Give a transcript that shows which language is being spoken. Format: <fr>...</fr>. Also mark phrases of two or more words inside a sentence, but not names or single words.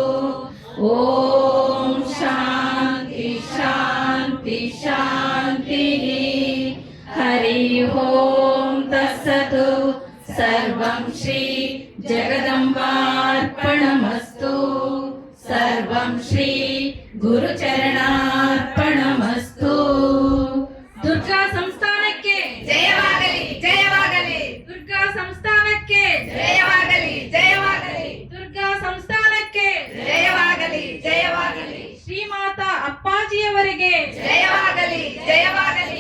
<sa>ॐ शान्ति शान्ति शान्तिः हरि ओं तत्सत् सर्वं श्री जगदम्बार्पणमस्तु सर्वं श्री गुरुचरणार्पणमस्तु</sa> <kn>ದುರ್ಗಾ ಸಂಸ್ಥಾನಕ್ಕೆ ಜಯವಾಗಲಿ ಜಯವಾಗಲಿ ದುರ್ಗಾ ಸಂಸ್ಥಾನಕ್ಕೆ ಜಯವಾಗಲಿ ಜಯವಾಗಲಿ ದುರ್ಗಾ ಸಂಸ್ಥಾನಕ್ಕೆ ಜಯವಾಗಲಿ ಜಯವಾಗಲಿ ಶ್ರೀಮಾತಾ ಅಪ್ಪಾಜಿಯವರಿಗೆ ಜಯವಾಗಲಿ ಜಯವಾಗಲಿ</kn>